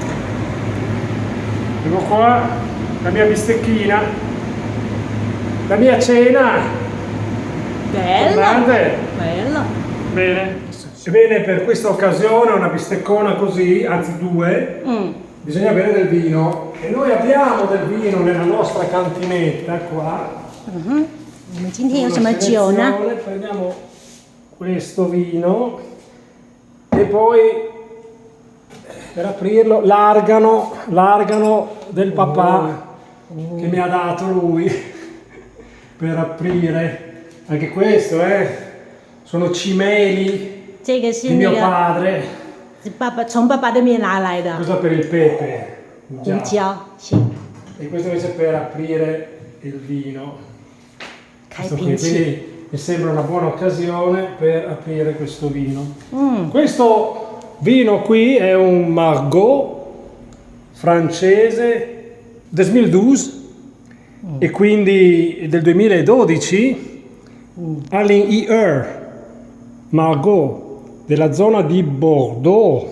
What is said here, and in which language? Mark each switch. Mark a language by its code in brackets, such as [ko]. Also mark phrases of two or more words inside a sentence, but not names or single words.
[it] ecco qua la mia bistecchina, la mia cena. Guardate. Bello. Bene. Ebbene, per questa occasione una bisteccona così, anzi 2, bisogna bere del vino. E noi abbiamo del vino nella nostra cantinetta qua. [zh] 我们今天有什么酒呢？ [it] Prendiamo questo vino e poi per aprirlo l'argano del papà che mi ha dato lui per aprire anche questo, sono cimeli [zh] 这个是 [it] di [zh] 那 [it] mio [zh] 个 [it] padre. [zh] 从爸爸那边拿来的 [it] Questo per il pepe [zh] 胡 [it] già. [zh] 椒，行， [it] E questo invece per aprire il vino. [zh] 开 [it] Questo [zh] 瓶 [it] qui, [zh] 器。 [it] quindi mi sembra una buona occasione per aprire questo vino. 嗯， Questo vino qui è un Margaux francese 2012 e quindi del 2012 all'IR Margaux della zona di Bordeaux.